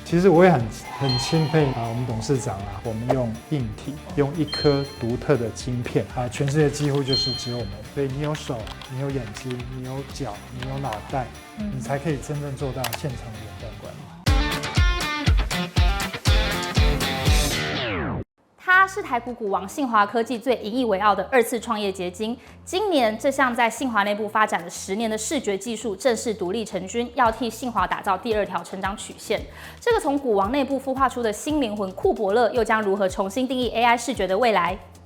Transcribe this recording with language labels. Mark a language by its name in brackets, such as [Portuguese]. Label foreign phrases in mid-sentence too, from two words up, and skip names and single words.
[Chinese] 其實我也很欽佩我們董事長我們用硬體，用一顆獨特的晶片全世界幾乎就是只有我们。所以你有手，你有眼睛，你有脚，你有腦袋，你才可以真正做到现场的远端管理。它是台股股王信驊科技最引以為傲的2次創業結晶。今年，這項在信驊內部發展了10年的視覺技術正式獨立成軍，要替信驊打造第2條成長曲線。這個從股王內部孵化出的新靈魂庫伯勒，又將如何重新定義 AI 視覺的未來？